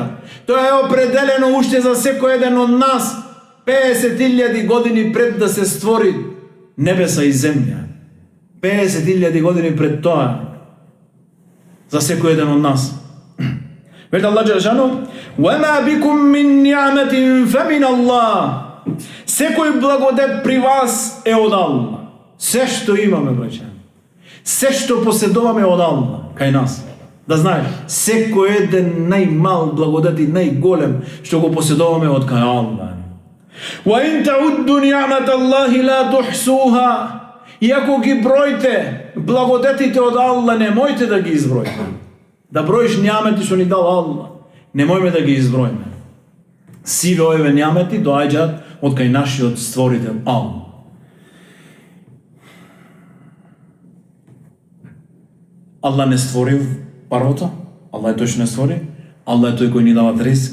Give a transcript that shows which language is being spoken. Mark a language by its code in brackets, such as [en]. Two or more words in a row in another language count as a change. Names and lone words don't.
[mk] Тоа е определено уште за секој еден од нас 50.000 години пред да се створи небеса и земја. 50.000 години пред тоа за секој еден од нас. Веќе Аллах Џелешану: [ar] وَمَا بِكُم مِّن نِّعْمَةٍ فَمِنَ اللَّهِ. [mk] Секој благодет при вас е од Аллах. Се што имаме, браќа, се што поседуваме од Аллах кај нас. Да знаеш, секој еден најмал благодет и најголем што го поседуваме од кај Аллах. [ar] وَإِن تَعُدُّوا نِعْمَةَ اللَّهِ لَا تُحْصُوهَا. [mk] И ако ги броите благодетите од Аллах, немојте да ги изброите. Да броиш њамети што ни дал Аллах, немојме да ги изброиме. Сиве овие њамети доаѓаат од кај нашиот створител Аллах. Аллах не створи првото, Аллах е тој што не створи, Аллах е тој кој ни дава ризк.